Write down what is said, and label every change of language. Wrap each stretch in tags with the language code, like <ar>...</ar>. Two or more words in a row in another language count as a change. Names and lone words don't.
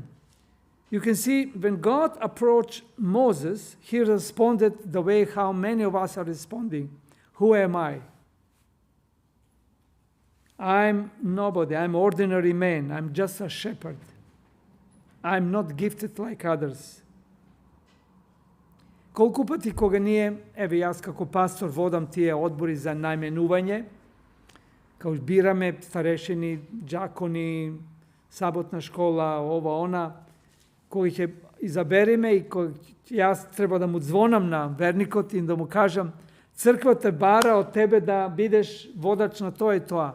<en>You can see when God approached Moses, he responded the way how many of us are responding. Who am I? I'm nobody. I'm ordinary man. I'm just a shepherd. I'm not gifted like others.</en> <mk>Колку пати кога ние, еве јас како пастор водам тие одбори за најменување, као бираме старешини, џакони, саботна школа, ова, она, кои ќе изабереме и кои јас треба да му звонам на верникот и да му кажам, црквата бара од тебе да бидеш водач на тоа и тоа.</mk>